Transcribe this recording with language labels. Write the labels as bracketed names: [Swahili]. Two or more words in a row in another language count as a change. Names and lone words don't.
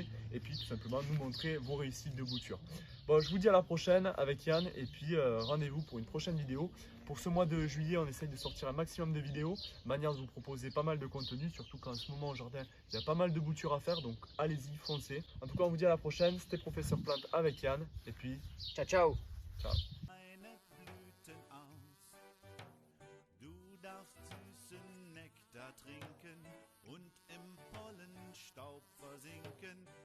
[French] Et puis tout simplement nous montrer vos réussites de bouture. Bon, je vous dis à la prochaine avec Yann. Et puis rendez-vous pour une prochaine vidéo. Pour ce mois de juillet, on essaye de sortir un maximum de vidéos, manière de vous proposer pas mal de contenu, surtout qu'en ce moment au jardin, il y a pas mal de boutures à faire, donc allez-y, foncez. En tout cas, on vous dit à la prochaine, c'était Professeur Plante avec Yann, et puis [Italian] Ciao, ciao. [French] ciao. [German] Meine Blüten aus. Du darfst süßen Nektar trinken und im Pollenstaub versinken.